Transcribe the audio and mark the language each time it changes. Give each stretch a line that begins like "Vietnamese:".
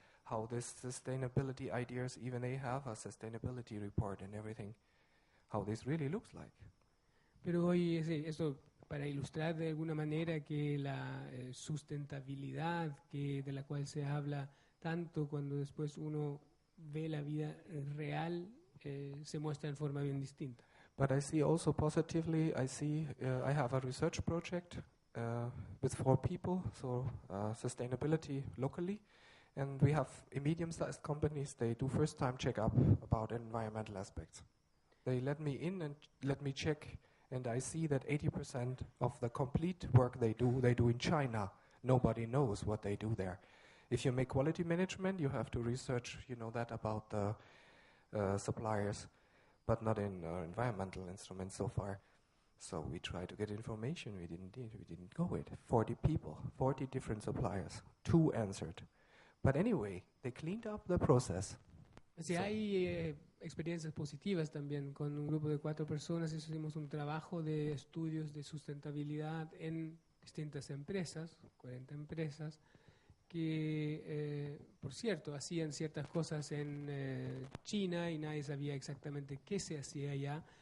English: how this sustainability ideas, even they have a sustainability report and everything, how this really looks like.
Spanish: Pero hoy eso para ilustrar de alguna manera que la sustentabilidad de la cual se habla tanto cuando después uno ve la vida real se muestra en forma bien distinta.
English: But I see also positively, I have a research project with 4 people, so sustainability locally, and we have medium-sized companies, they do first-time check-up about environmental aspects. They let me in and let me check, and I see that 80% of the complete work they do in China. Nobody knows what they do there. If you make quality management, you have to research, that about the suppliers, but not in environmental instruments so far. So we tried to get information, we didn't go with 40 people, 40 different suppliers, 2 answered. But anyway, they cleaned up the process.
Spanish: Sí, hay experiencias positivas también. Con un grupo de 4 personas hicimos un trabajo de estudios de sustentabilidad en distintas empresas, 40 empresas, que, por cierto, hacían ciertas cosas en China y nadie sabía exactamente qué se hacía allá.